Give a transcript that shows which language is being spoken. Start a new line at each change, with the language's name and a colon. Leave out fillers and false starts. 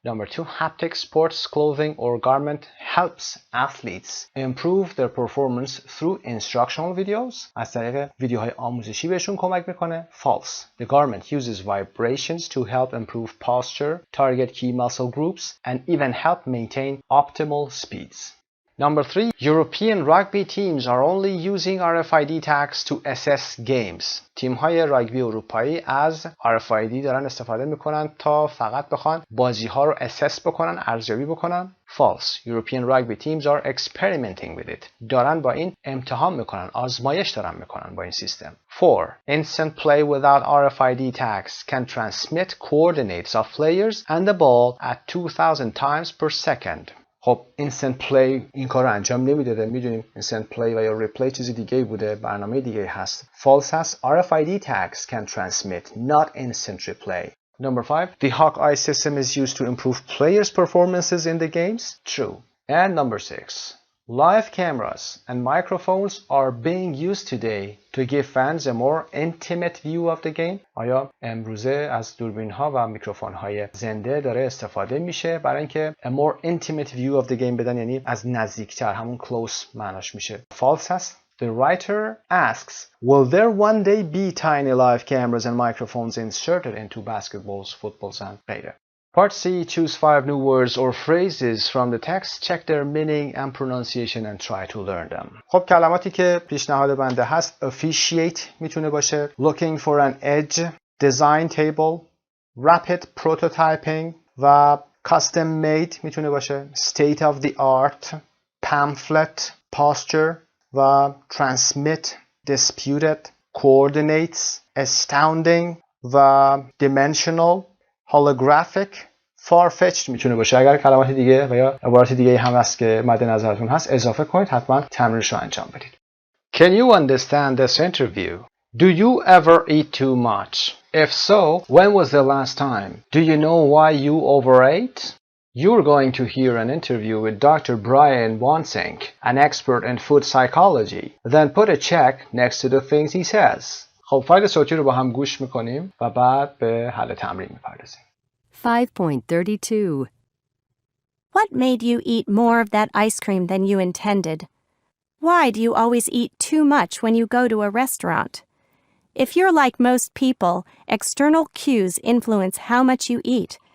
English: Number 2. Haptic sports clothing or garment helps athletes improve their performance through instructional videos.
Persian: از طریق ویدیوهای آموزشی بهشون کمک میکنه.
English: False. The garment uses vibrations to help improve posture, target key muscle groups, and even help maintain optimal speeds. Number 3, European rugby teams are only using RFID tags to assess games.
Persian: تیم‌های راگبی اروپایی از RFID دارن استفاده میکنن تا فقط بخوان بازی‌ها رو assess بکنن، ارزیابی بکنن.
English: False. European rugby teams are experimenting with it.
Persian: دارن با این امتحان میکنن، آزمایش دارن میکنن با این سیستم.
English: 4. Instant play without RFID tags can transmit coordinates of players and the ball at 2000 times per second.
Persian: خب instant play این کار رو انجام نمیداده. میدونیم instant play و یا replay چیزی دیگه بوده، برنامه دیگه هست.
English: False
Persian: هست.
English: RFID tags can transmit, not instant replay. Number 5. The Hawkeye system is used to improve players' performances in the games. True. And number 6. Live cameras and microphones are being used today to give fans a more intimate view of the game.
Persian: آیا امروزه از دوربین‌ها و میکروفون‌های زنده داره استفاده میشه برای اینکه
English: a more intimate view of the game
Persian: بدن، یعنی از نزدیکتر، همون close معناش میشه. False هست.
English: The writer asks, will there one day be tiny live cameras and microphones inserted into basketballs, footballs and
Persian: غیره.
English: Part C, choose 5 new words or phrases from the text, check their meaning and pronunciation and try to learn them.
Persian: خب کلماتی که پیشنهاد بنده هست officiate میتونه باشه,
English: looking for an edge,
Persian: design table, rapid prototyping و custom made میتونه باشه, state of the art, pamphlet, posture و transmit, disputed, coordinates, astounding و dimensional, holographic, far-fetched میتونه باشه. اگر کلمات دیگه و یا عبارات دیگه هم هست که مد نظرتون هست اضافه کنید، حتما تمرینش رو انجام بدید.
English: Can you understand this interview? Do you ever eat too much? If so, when was the last time? Do you know why you overate? You're going to hear an interview with Dr. Brian Wansink, an expert in food psychology. Then put a check next to the things he says.
Persian: خب فایل صوتی رو با هم گوش میکنیم و بعد به حل تمرین میپردازیم.
English: 5.32 What made you eat more of that ice cream than you intended? Why do you always eat too much when you go to a restaurant? If you're like most people, external cues influence how much you eat.